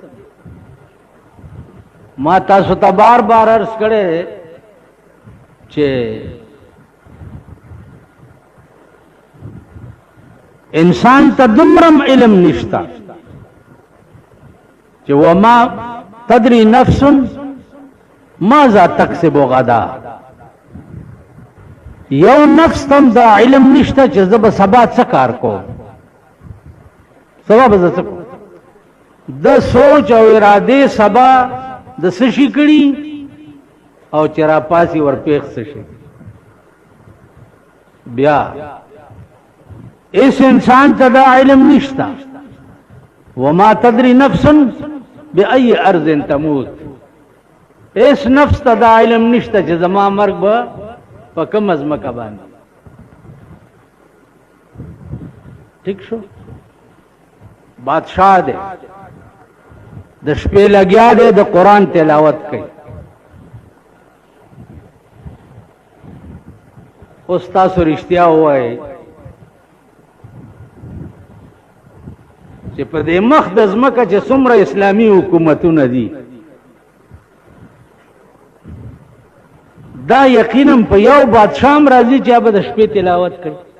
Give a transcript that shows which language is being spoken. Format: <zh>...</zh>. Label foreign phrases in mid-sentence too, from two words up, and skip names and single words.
<ps>ما تاسو ته بار بار عرض کړی چې انسان ته دومره علم نشته چې</ps> <ar>وما تدري نفس ماذا تکسب غدا.</ar> <ps>یو نفس تم دا علم نشته چې زه به سبا څه کار کوم، سبا به زه څه کوم. د سوچ او اراده سبا د څه شي کړي او چې را پاسي ورپېښ څه شي. بیا اس انسان ته دا علم نشته</ps> <ar>وما تدري نفس بأي ارض تموت.</ar> <ps>اس نفس ته دا علم نشته چې زما مرګ به په کوم ځمکه باندې. ٹھیک شو؟ بادشاہ دی، د شپې لګیا دی، د قرآن تلاوت کوي. اوس تاسو رښتیا ووایئ چې په دې مخ د ځمکه چې څومره اسلامي حکومتونه دي دا یقینا په یو بادشاہ هم راځي چې هغه د شپې تلاوت کوي.</ps>